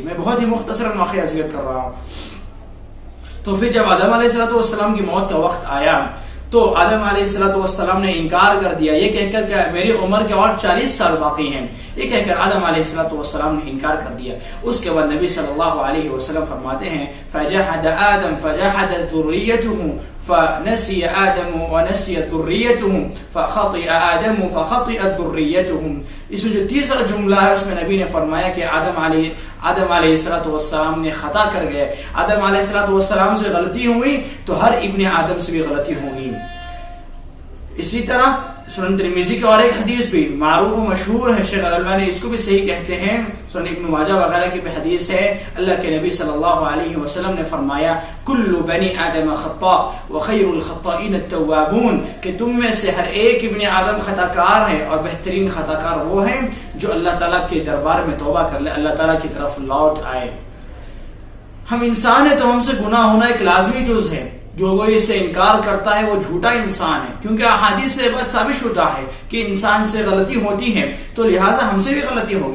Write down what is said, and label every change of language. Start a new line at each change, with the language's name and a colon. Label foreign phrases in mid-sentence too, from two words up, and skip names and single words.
Urdu: میں بہت ہی مختصر واقعہ ذکر کر رہا ہوں. تو پھر جب آدم
Arabic: علیہ السلام
Urdu: کی موت کا وقت آیا تو آدم
Arabic: علیہ السلام
Urdu: نے انکار کر دیا، یہ کہہ کر کہ میری عمر کے اور 40 سال باقی ہیں. یہ کہہ کر آدم
Arabic: علیہ السلام
Urdu: نے انکار کر دیا. اس کے بعد نبی
Arabic: صلی اللہ علیہ وسلم
Urdu: فرماتے ہیں
Arabic: فجحد آدم فجحدت ذریته فنسي آدم ونسيت ذریته فخطئ آدم فخطئت ذریته.
Urdu: اس میں جو تیسرا جملہ ہے اس میں نبی نے فرمایا کہ آدم
Arabic: علیہ السلام
Urdu: نے خطا کر گئے. آدم
Arabic: علیہ السلام
Urdu: سے غلطی ہوئی تو ہر ابن آدم سے بھی غلطی ہوگی. اسی طرح سنن ترمذی کی اور ایک حدیث بھی معروف و مشہور ہے، شیخ البانی اس کو بھی صحیح کہتے ہیں، سنن ابن ماجہ وغیرہ کی بھی حدیث ہے. اللہ کے نبی
Arabic: صلی اللہ علیہ وسلم
Urdu: نے فرمایا
Arabic: کل بنی آدم خطاء وخیر الخطائین التوابون،
Urdu: کہ تم میں سے ہر ایک ابن آدم خطا کار ہے اور بہترین خطا کار وہ ہیں جو اللہ تعالیٰ کے دربار میں توبہ کر لے، اللہ تعالیٰ کی طرف لوٹ آئے. ہم انسان ہیں تو ہم سے گناہ ہونا ایک لازمی جز ہے. جو کوئی اس سے انکار کرتا ہے وہ جھوٹا انسان ہے، کیونکہ احادیث سے بات ثابت ہوتا ہے کہ انسان سے غلطی ہوتی ہے، تو لہٰذا ہم سے بھی غلطی ہوگی.